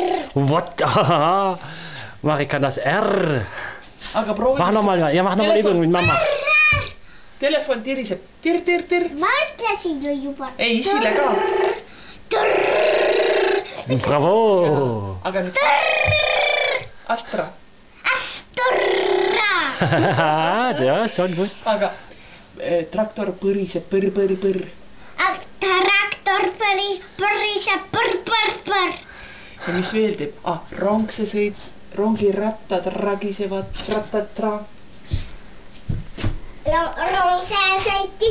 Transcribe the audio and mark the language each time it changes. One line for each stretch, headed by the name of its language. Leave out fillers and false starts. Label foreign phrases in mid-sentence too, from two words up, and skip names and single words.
English: What?
German: Mach ich kann das R.
Estonian: Aga proovi.
German: Mach nochmal, ja, mach nochmal Übung mit Mama.
Estonian: Telefon tiriseb. Tir, tir, tir. Ma ütlesin ju juba. Ei, isile ka. Bravo. Aga nüüd. Astra.
German: Ja, schon gut.
Estonian: Aga traktor põriseb, põr. Traktor põriseb, põr. Ja mis veel teeb? Rong see sõid, rongirattad ragisevad, rattad. Rong see sõitis.